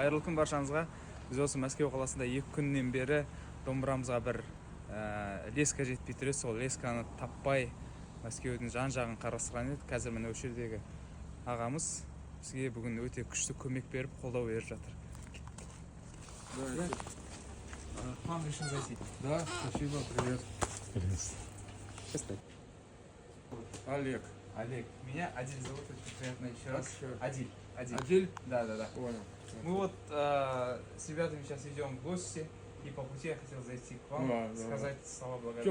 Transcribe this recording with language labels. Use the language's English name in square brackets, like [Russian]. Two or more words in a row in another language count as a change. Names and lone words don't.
[Kazakh] Қайырлы күн баршаңызға. Біз осы Мәскеу қаласында 2 күннен бері домбырамызға бір леска жетпей тұр. Сол лесканы таппай Мәскеудің жан-жағын қарастырған едік. Қазір міне осы жердегі ағамыз бізге бүгін өте күшті көмек беріп, қолдау беріп жатыр. [Russian] Вам решил зайти. Да, спасибо, привет. Олег. Олег. Меня Адиль зовут, очень приятно еще раз. Адиль. Адиль? Да. Понял. Мы вот с ребятами сейчас идем в гости, и по пути я хотел зайти к вам, сказать слова благодарности.